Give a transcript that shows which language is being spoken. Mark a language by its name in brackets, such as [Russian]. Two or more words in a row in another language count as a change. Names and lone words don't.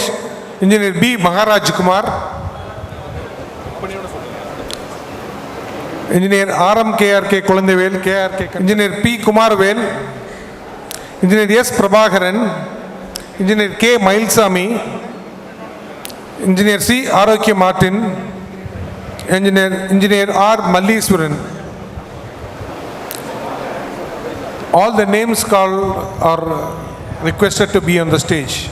[English] Engineer B. Maharaj Kumar. Engineer R.M. KRK Kulandevel. KRK. Engineer P. Kumarvel. Engineer S. Prabhakaran. Engineer K. Mailsami, Engineer C. Arokya Martin, Engineer R. Malliswaran. All the names called are requested to be on the stage.